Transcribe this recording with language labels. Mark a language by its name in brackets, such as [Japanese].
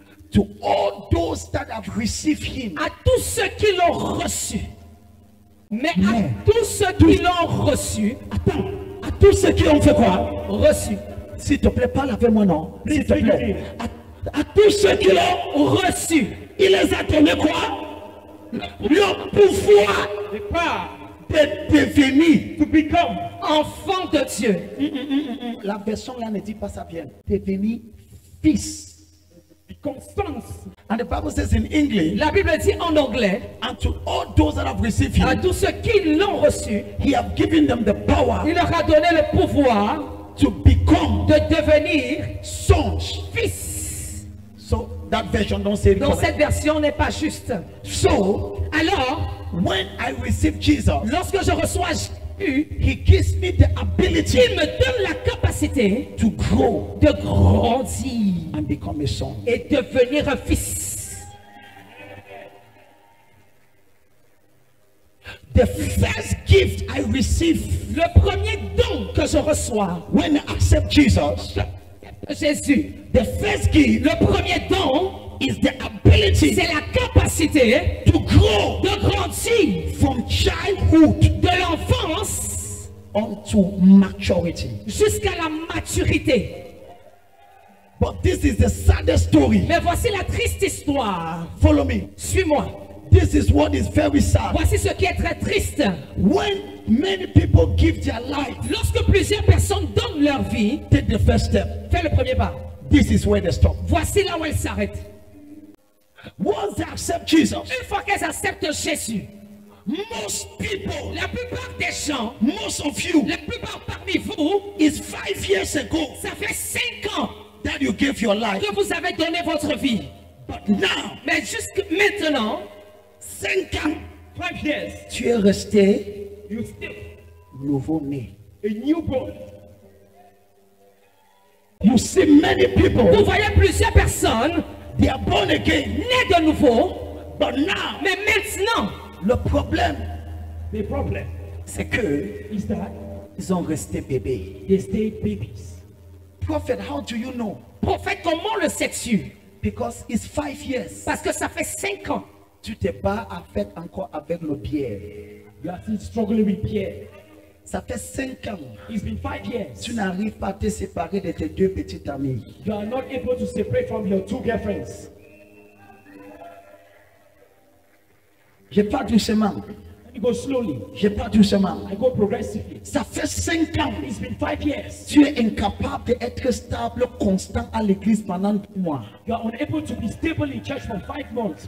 [English] to all those that have received him, [French] à tous ceux qui l'ont reçu. Mais à tous ceux qui l'ont reçu, attends, à tous ceux qui ont fait quoi? reçu. S'il te plaît, parle avec moi, non? S'il te [English] Please speak [French] plaît. [English] to [French] À tous ceux qui l'ont reçu. il les a donné quoi? Le pouvoir [English] The power [French] de devenir. [English] to become. [French] Enfant de Dieu. La version là ne dit pas ça bien. Devenir fils. [English] Become sons. And the Bible says in English, [French] La Bible dit en anglais, [English] and to all those that have received [French] à [English] him, [French] tous ceux qui l'ont reçu, [English] he have given them the power [French] il leur a donné le pouvoir [English] to become [French] de devenir [English] sons. [French] fils. [English] So that version don't say it [French] Donc [English] correct. [French] cette version n'est pas juste. [English] So [French] Alors, [English] when I receive Jesus, [French] lorsque je reçois Jésus, [English] he gives me the ability [French] il me donne la capacité [English] to grow [French] de grandir [English] and become a son. [French] et devenir un fils. [English] The first gift I receive [French] Le premier don que je reçois [English] when I accept Jesus, [French] de Jésus, [English] the first gift [French] le premier don, [English] is the ability [French] c'est la capacité [English] to grow [French] de grandir [English] from childhood [French] de l'enfance [English] unto maturity. [French] jusqu'à la maturité. [English] But this is the saddest story. [French] Mais voici la triste histoire. [English] Follow me. [French] Suis-moi. [English] This is what is very sad. [French] Voici ce qui est très triste. [English] When many people give their life, [French] Lorsque plusieurs personnes donnent leur vie, [English] take the first step. [French] fais le premier pas. [English] This is where they stop. [French] Voici là où elles s'arrêtent. [English] Once they accept Jesus, [French] Une fois qu'elles acceptent Jésus, [English] most people, [French] la plupart des gens, [English] most of you, [French] la plupart parmi vous, [English] is 5 years ago [French] ça fait 5 ans [English] that you gave your life. [French] que vous avez donné votre vie. [English] But now, [French] Mais jusque maintenant, 5 ans, [English] 5 years. [French] tu es resté [English] You still [French] nouveau-né. [English] a newborn. You see many [French] vous [English] people, [French] voyez plusieurs personnes [English] they are born again. [French] nées de nouveau, [English] But now, [French] mais maintenant, le problème, [English] The problem [French] c'est que [English] is that [French] ils ont resté bébés. [English] they stayed babies. Prophet, how do you know? [French] prophète, comment le sais-tu? [English] Because it's 5 years. [French] Parce que ça fait 5 ans. Tu te bats encore avec le bière. [English] You are still struggling with Pierre. [French] Ça fait 5 ans. [English] It's been 5 years. [French] Tu n'arrives pas à te séparer de tes 2 petites amies. [English] You are not able to separate from your 2 girlfriends. [French] Je pars doucement. [English] Let me go slowly. [French] Je pars doucement. [English] I go progressively. [French] Ça fait 5 ans. [English] It's been 5 years. [French] Tu es incapable d'être stable, constant à l'église pendant 2 mois. [English] You are unable to be stable in church for 5 months.